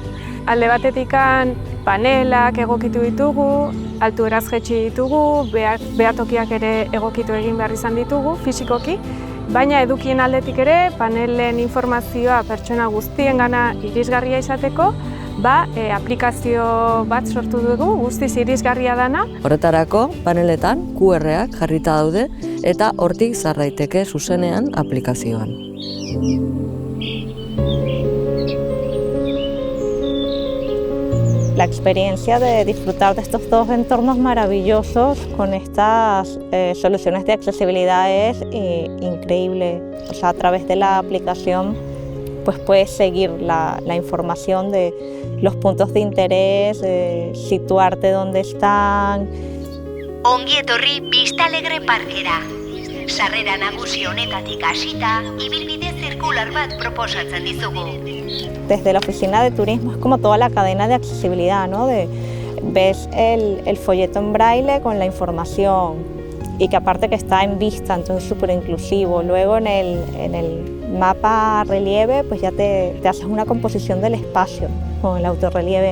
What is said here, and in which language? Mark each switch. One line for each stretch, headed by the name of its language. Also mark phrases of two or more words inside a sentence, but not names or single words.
Basque: Alde batetikan panelak egokitu ditugu, altueraz jaitsi ditugu, behatokiak ere egokitu egin behar izan ditugu, fisikoki, baina edukien aldetik ere panelen informazioa pertsona guztiengana irisgarria izateko, aplikazio bat sortu dugu, guztiz irisgarria dana. Horretarako, paneletan QR-ak jarrita daude eta hortik sar daiteke zuzenean aplikazioan.
Spanish: La experiencia de disfrutar de estos dos entornos maravillosos con estas soluciones de accesibilidad es increíble. O sea, a través de la aplicación pues puedes seguir la información de los puntos de interés, situarte dónde están.
Basque: Ongi etorri Vistalegre parkera. Sarrera nagusi honetatik hasita, ibilbide zirkular bat proposatzen dizugu.
Spanish: Desde la oficina de turismo es como toda la cadena de accesibilidad, ¿no? Ves el folleto en braille con la información y que aparte que está en vista, entonces súper inclusivo. Luego en el mapa relieve pues ya te haces una composición del espacio con el autorrelieve.